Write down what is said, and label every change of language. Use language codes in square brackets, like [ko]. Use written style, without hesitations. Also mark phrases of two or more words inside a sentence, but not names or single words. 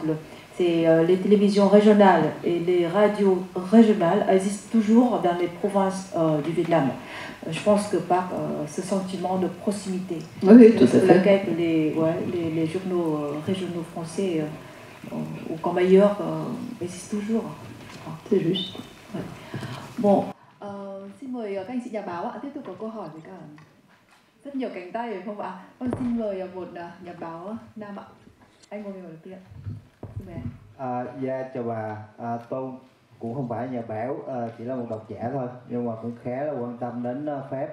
[fr] C'est les télévisions régionales et les radios régionales existent toujours dans les provinces du Vietnam. Je pense que par ce sentiment de proximité, oui, tout à fait. Laquelle les journaux régionaux français ou comme ailleurs existent toujours. C'est juste. Ouais. Bon, [vi] xin mời các anh chị nhà báo ạ, tiếp tục có câu hỏi với cả rất nhiều cánh tay phải không ạ? Con xin mời một nhà báo nam ạ. Anh ngồi ở kia. Dạ chào bà, tôi cũng không phải nhà báo, chỉ là một độc giả thôi, nhưng mà cũng khá là quan tâm đến Pháp.